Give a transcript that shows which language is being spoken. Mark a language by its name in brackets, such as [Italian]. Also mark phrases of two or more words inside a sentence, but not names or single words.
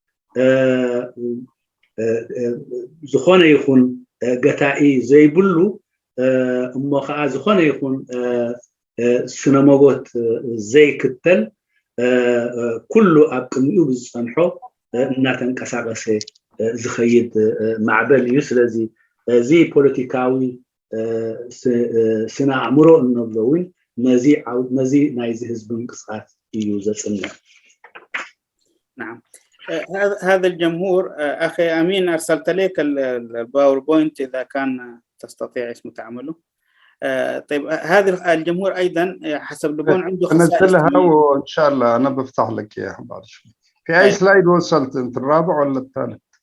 [Tigrinya] ዝኾነ ይኹን ገታኢ ዘይብሉ እሞ ከዓ ዝኾነ ይኹን ስነመጎት ዘይክተል ኩሉ ኣብ ቅድሚኡ ብዝፀንሖ እናተንቀሳቀሰ ዝኸይድ ማዕበል እዩ ስለዚ እዚ ፖለቲካዊ ስነ ኣእምሮ እንብለውን ነዚ ናይዚ ህዝቢ እንቅስቃስ እዩ ዘፅንዕ [Arabic] نعم هذا الجمهور أخي أمين أرسلت لك الباوربوينت إذا كان تستطيع اسمه تعمله طيب هذا الجمهور أيضا حسب لبون عنده خصائص نزلها وإن شاء الله أنا بفتح لك إياها بعد شوي في أي سلايد وصلت أنت الرابع ولا الثالث؟